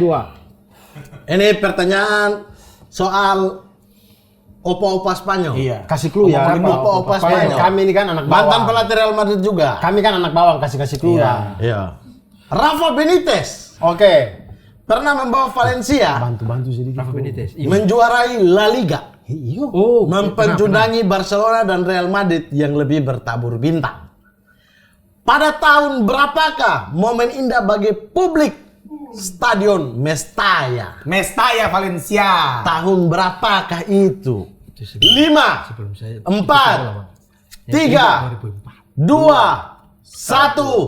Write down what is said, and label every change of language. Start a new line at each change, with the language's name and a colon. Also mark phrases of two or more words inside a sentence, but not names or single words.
Indonesian: Ini pertanyaan soal opa-opa Spanyol. Iya. Kasih clue ya. Ngomongin opa-opa Spanyol. Kami ini kan anak Mantan bawang. pelatih Real Madrid juga. Kami kan anak bawang, kasih clue ya. Iya. Rafa Benitez Oke. pernah membawa Valencia Bantu sedikit. Rafa Benitez. menjuarai La Liga, Iyo. Oh, memperjudangi Barcelona dan Real Madrid yang lebih bertabur bintang. Pada tahun berapakah momen indah bagi publik Stadion Mestalla? Mestalla Valencia. Tahun berapakah itu? 5, 4, 3, 2, 1.